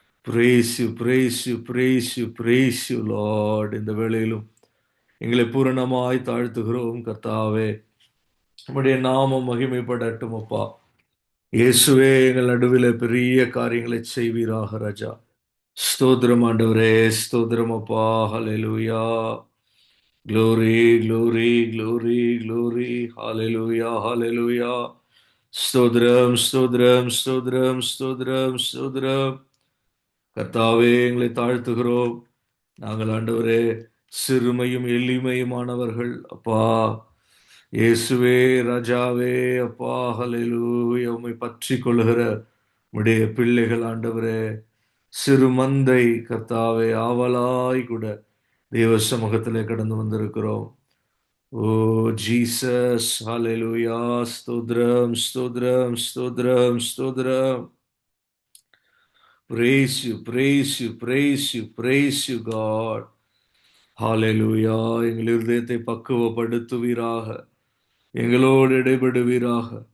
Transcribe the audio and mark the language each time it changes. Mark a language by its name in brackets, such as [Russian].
[English] praise you praise you praise you praise you Lord. [Tamil] இந்த வேளையிலும் எங்களை பூரணமாய் தாழ்த்துகிறோம் கர்த்தாவே. உம்முடைய நாமம் மகிமைப்படட்டும் அப்பா. இயேசுவே எங்கள் நடுவில் பெரிய காரியங்களை செய்வீராக ராஜா. ஸ்தோத்திரம் ஆண்டவரே, ஸ்தோத்திரம் அப்பா. ஹalleluya. [English] glory glory glory glory. hallelujah hallelujah. [Tamil] ஸ்தோத்திரம் ஸ்தோத்திரம் ஸ்தோத்திரம் ஸ்தோத்திரம் ஸ்தோத்திரம். கர்த்தாவே எங்களை தாழ்த்துகிறோம். நாங்கள் ஆண்டவரே சிறுமையும் எளிமையுமானவர்கள் அப்பா. இயேசுவே ராஜாவே அப்பா ஹalleluya. உம்மை பற்றி கொள்ளுகிற உம்முடைய பிள்ளைகள் ஆண்டவரே, சிறு மந்தை கர்த்தாவே ஆவலாய் கூட தேவ சமூகத்திலே கடந்து வந்திருக்கிறோம். ஓ ஜீசஸ் ஹalleluya. ஸ்தோத்திரம் ஸ்தோத்திரம் ஸ்தோத்திரம் ஸ்தோத்திரம். [English] praise you praise you praise you praise you God. ஹalleluya. [Tamil] எங்கள் இருதயத்தை பக்குவப்படுத்துவீராக, எங்களோடு இடைபடுவீராக.